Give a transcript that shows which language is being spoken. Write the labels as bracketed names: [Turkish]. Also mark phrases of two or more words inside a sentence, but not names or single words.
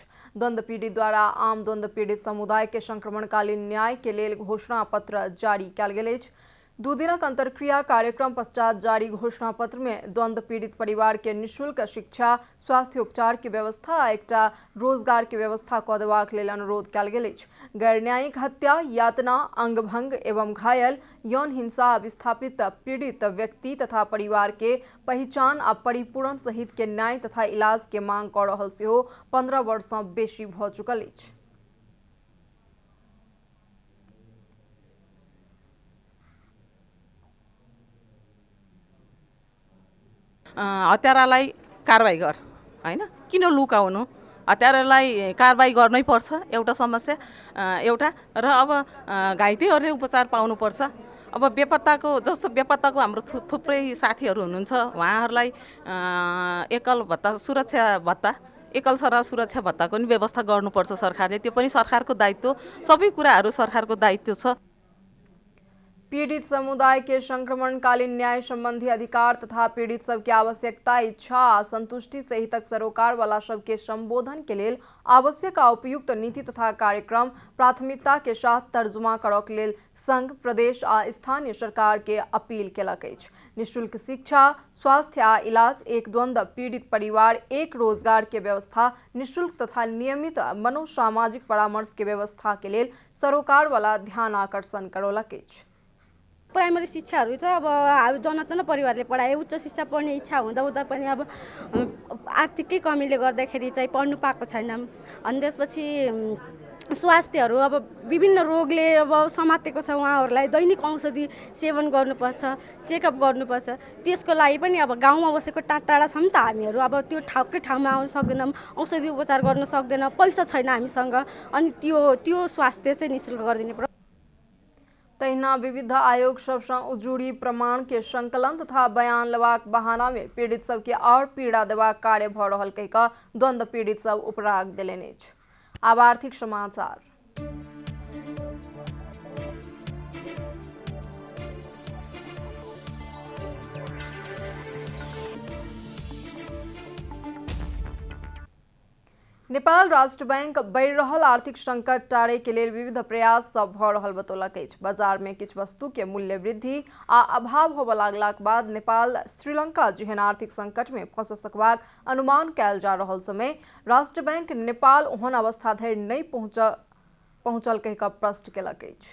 [Maithili] द्वंद्व पीड़ित द्वारा आम द्वंद्व पीड़ित समुदाय के संक्रमणकालीन न्याय के लेल घोषणा पत्र जारी कयल गेल अछि। 2 दिनक अंतरक्रिया कार्यक्रम पश्चात जारी घोषणा पत्र में द्वंद्व पीड़ित परिवार के निःशुल्क शिक्षा स्वास्थ्य उपचार के व्यवस्था आ एकटा रोजगार के व्यवस्था कऽ देबाक लेल अनुरोध कयल गेल अछि। गैर न्यायिक हत्या यातना अंगभंग एवं घायल यौन हिंसा आ विस्थापित पीड़ित व्यक्ति तथा परिवार के पहचान आ परिपूरण सहित के न्याय तथा इलाज के मांग कऽ रहल सेहो 15 वर्ष सँ बेसी भऽ चुकल अछि। [Nepali] हत्यारालाई कारबाही गर हैन, किन लुकाउनु? हत्यारालाई कारबाही गर्नै पर्छ एउटा समस्या एउटा र अब घाइतेहरूले उपचार पाउनुपर्छ। अब बेपत्ताको जस्तो बेपत्ताको हाम्रो थुप्रै साथीहरू हुनुहुन्छ, उहाँहरूलाई एकल भत्ता सुरक्षा भत्ता एकल सुरक्षा भत्ताको पनि व्यवस्था गर्नुपर्छ सरकारले। त्यो पनि सरकारको दायित्व, सबै कुराहरू सरकारको दायित्व छ। [Maithili] पीड़ित समुदाय के संक्रमणकालीन न्याय संबंधी अधिकार तथा पीड़ित सबके आवश्यकता इच्छा आ संतुष्टि सहितक सरोकार वाला सबके संबोधन के लेल आवश्यक आ उपयुक्त नीति तथा कार्यक्रम प्राथमिकता के साथ तर्जुमा करक लेल संघ प्रदेश आ स्थानीय सरकार के अपील केलक अछि। निःशुल्क शिक्षा स्वास्थ्य आ इलाज एक द्वंद्व पीड़ित परिवार एक रोजगार के व्यवस्था निःशुल्क तथा नियमित मनोसामाजिक परामर्श के व्यवस्था के लेल सरोकार वाला ध्यान आकर्षण करौलक अछि। [Nepali] प्राइमरी शिक्षाहरू चाहिँ अब जनतन परिवारले पढाए, उच्च शिक्षा पढ्ने इच्छा हुँदा पनि अब आर्थिकै कमीले गर्दाखेरि चाहिँ पढ्नु पाएको छैनौँ। अनि त्यसपछि स्वास्थ्यहरू अब विभिन्न रोगले अब समातेको छ, उहाँहरूलाई दैनिक औषधि सेवन गर्नुपर्छ, चेकअप गर्नुपर्छ। त्यसको लागि पनि अब गाउँमा बसेको टाढा छौँ त हामीहरू, अब त्यो ठाउँमा आउन सक्दैनौँ, औषधि उपचार गर्न सक्दैनौँ, पैसा छैन हामीसँग, अनि त्यो स्वास्थ्य चाहिँ निःशुल्क गरिदिनु पर्छ। [Maithili] तहिना विविध आयोग सबसँ उजुरी प्रमाण के संकलन तथा बयान लेबाक बहाना में पीड़ित सबके और पीड़ा देबाक कार्य भऽ रहल कहि कऽ द्वंद्व पीड़ित सब उपराग देलनि अछि। आब आर्थिक समाचार। नेपाल राष्ट्र बैंक बढ़ि रहल आर्थिक संकट टारै के लेल विविध प्रयास सब भऽ रहल बतौलक अछि। बाजार में किछु वस्तु के मूल्य वृद्धि आ अभाव होबय लागलाक बाद नेपाल श्रीलंका जेहन आर्थिक संकट में फंस सकबाक अनुमान कयल जा रहल समय राष्ट्र बैंक नेपाल ओहन अवस्था धरि नहि पहुंचल कहि कऽ प्रश्न केलक अछि।